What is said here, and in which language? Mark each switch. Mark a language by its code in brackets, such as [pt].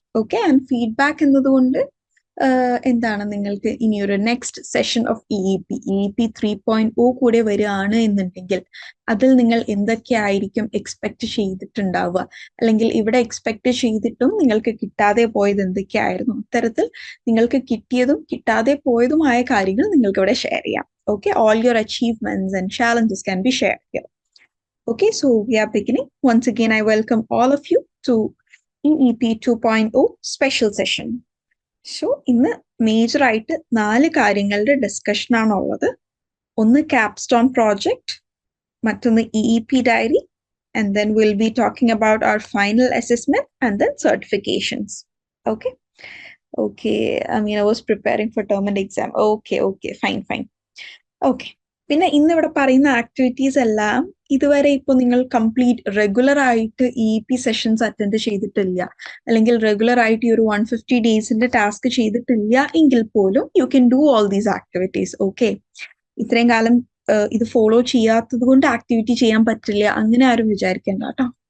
[ml] Okay, and feedback എന്നതുകൊണ്ട് എന്താണ് നിങ്ങൾക്ക് ഇനിയൊരു [en] next session of EEP 3.0 [ml] കൂടെ വരികയാണ് എന്നുണ്ടെങ്കിൽ അതിൽ നിങ്ങൾ എന്തൊക്കെയായിരിക്കും എക്സ്പെക്ട് ചെയ്തിട്ടുണ്ടാവുക, അല്ലെങ്കിൽ ഇവിടെ എക്സ്പെക്ട് ചെയ്തിട്ടും നിങ്ങൾക്ക് കിട്ടാതെ പോയത് എന്തൊക്കെയായിരുന്നു, അത്തരത്തിൽ നിങ്ങൾക്ക് കിട്ടിയതും കിട്ടാതെ പോയതുമായ കാര്യങ്ങൾ നിങ്ങൾക്ക് ഇവിടെ ഷെയർ ചെയ്യാം. [en] Okay, all your achievements and challenges can be shared here. Okay, so we are beginning. Once again, I welcome all of you to EEP 2.0 special session. [ml] So ഇന്ന് മേജർ ആയിട്ട് 4 കാര്യങ്ങളുടെ ഡിസ്കഷൻ ആണുള്ളത്. ഒന്ന് ക്യാപ്സ്റ്റോൺ പ്രോജക്റ്റ്, മറ്റൊന്ന് ഇഇപി diary, [en] and then we'll be talking about our final assessment and then certifications. Okay. I mean, I was preparing for term and exam. Okay, fine. Okay. [ml] പിന്നെ ഇന്നിവിടെ പറയുന്ന activities എല്ലാം ഇതുവരെ ഇപ്പോൾ നിങ്ങൾ കംപ്ലീറ്റ് റെഗുലർ ആയിട്ട് ഇഇപി sessions attend ചെയ്തിട്ടില്ല, അല്ലെങ്കിൽ റെഗുലർ ആയിട്ട് ഈ ഒരു 150 ഡേയ്സിന്റെ ടാസ്ക് ചെയ്തിട്ടില്ല എങ്കിൽ പോലും [en] You can do all these activities. [ml] Okay, ഇത്രയും കാലം ഇത് ഫോളോ ചെയ്യാത്തത് കൊണ്ട് ആക്ടിവിറ്റി ചെയ്യാൻ പറ്റില്ല അങ്ങനെ ആരും വിചാരിക്കേണ്ട കേട്ടോ.